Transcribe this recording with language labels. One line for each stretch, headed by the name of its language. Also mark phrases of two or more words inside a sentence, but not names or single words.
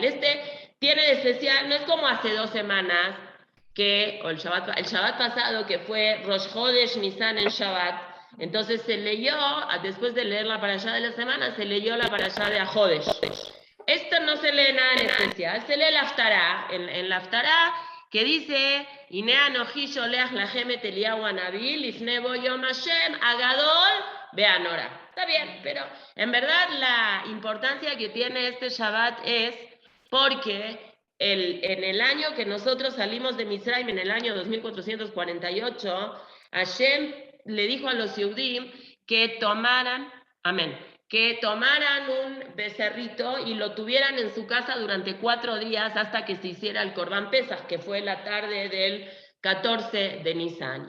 Spanish: Tiene de especial, no es como hace 2 semanas, o el Shabbat pasado, que fue Rosh Chodesh Nisan en Shabbat. Entonces se leyó, después de leer la parashá de la semana, se leyó la parashá de Ajodesh. Esto no se lee nada en especial, se lee la Haftará, en la Haftará que dice,
Hebrew: הנה אנכי שולח לכם את אליהו הנביא לפני בוא יום השם הגדול והנורא.
Spanish: Está bien, pero en verdad la importancia que tiene este Shabbat es porque en el año que nosotros salimos de Mitzrayim, en el año 2448, Hashem le dijo a los Yehudim que tomaran un becerrito y lo tuvieran en su casa durante 4 días hasta que se hiciera el
Hebrew: קרבן פסח,
Spanish: que fue la tarde del 14 de Nisan.